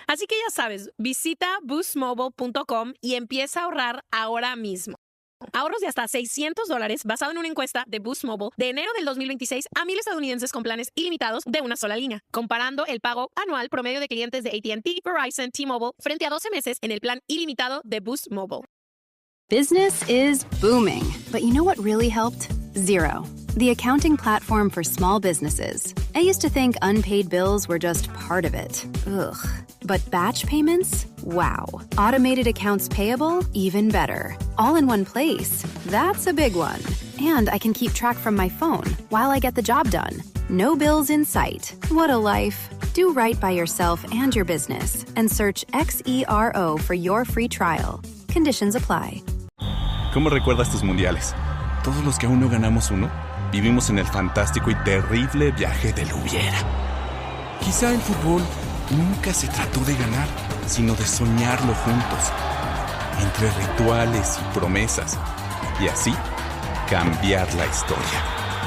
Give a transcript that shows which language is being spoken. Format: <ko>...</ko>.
<es>Así que ya sabes, visita boostmobile.com y empieza a ahorrar ahora mismo. Ahorros de hasta $600 basado en una encuesta de Boost Mobile de enero del 2026 a 1,000 estadounidenses con planes ilimitados de una sola línea, comparando el pago anual promedio de clientes de AT&T, Verizon, T-Mobile frente a 12 meses en el plan ilimitado de Boost Mobile.</es> <en>Business is booming, but you know what really helped? Xero, the accounting platform for small businesses. I used to think unpaid bills were just part of it. Ugh. But batch payments? Wow. Automated accounts payable? Even better. All in one place. That's a big one. And I can keep track from my phone while I get the job done. No bills in sight. What a life. Do right by yourself and your business and search Xero for your free trial. Conditions apply.</en> <es>¿Cómo recuerdas tus mundiales? Todos los que aún no ganamos uno, vivimos en el fantástico y terrible viaje del hubiera. Quizá el fútbol nunca se trató de ganar, sino de soñarlo juntos, entre rituales y promesas, y así cambiar la historia.</es>